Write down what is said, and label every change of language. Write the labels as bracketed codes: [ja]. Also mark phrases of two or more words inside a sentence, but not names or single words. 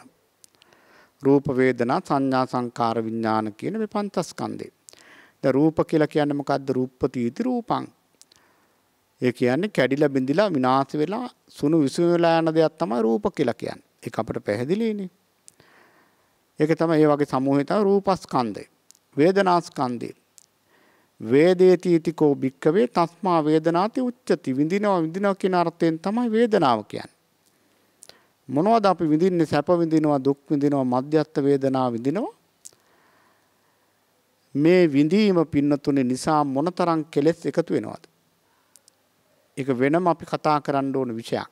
[si] රූප වේදනා සංඥා සංකාර විඥාන කියන මේ පංචස්කන්ධය. දැන් රූප කියලා කියන්නේ මොකද්ද? [pi] රූපපතිති රූපං. [si] ඒ කියන්නේ කැඩිලා බිඳිලා විනාශ වෙලා සුණු විසුණු වෙලා යන දෙයක් තමයි රූප කියලා කියන්නේ. ඒක අපිට පැහැදිලිනේ. ඒක තමයි මේ වගේ සමූහය තමයි රූපස්කන්ධය. වේදනාස්කන්ධය. [pi] වේදේතිතිකෝ භික්කවේ තස්මා වේදනාති උච්චති. [si] විඳිනවා කියන අර්ථයෙන් තමයි වේදනාව කියන්නේ. මොනවද අපි විඳින්නේ? සැප විඳිනවා, දුක් විඳිනවා, මධ්‍යස්ථ වේදනාව විඳිනවා. මේ විඳීම පින්නතුනේ නිසා මොනතරම් කෙලෙස් එකතු වෙනවද? ඒක වෙනම අපි කතා කරන්න ඕන විෂයක්.